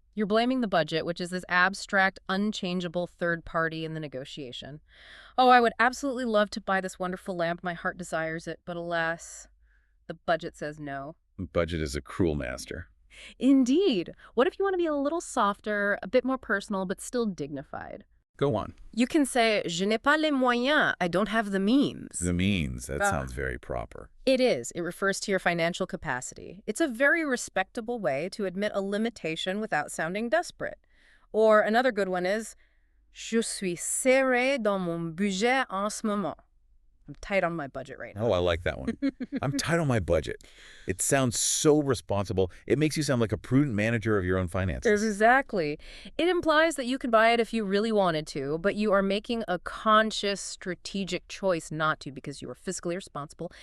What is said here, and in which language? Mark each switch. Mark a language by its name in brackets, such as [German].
[English] You're blaming the budget, which is this abstract, unchangeable third party in the negotiation. Oh, I would absolutely love to buy this wonderful lamp. My heart desires it, but alas, the budget says no. Budget is a cruel master. Indeed. What if you want to be a little softer, a bit more personal, but still dignified? Go on. You can say, [French] je n'ai pas les moyens. [English] I don't have the means. The means. That sounds very proper. It is. It refers to your financial capacity. It's a very respectable way to admit a limitation without sounding desperate. Or another good one is, [French] je suis serré dans mon budget en ce moment. [English] I'm tight on my budget right now. Oh, I like that one. I'm tight on my budget. It sounds so responsible. It makes you sound like a prudent manager of your own finances. Exactly. It implies that you could buy it if you really wanted to, but you are making a conscious, strategic choice not to because you are fiscally responsible.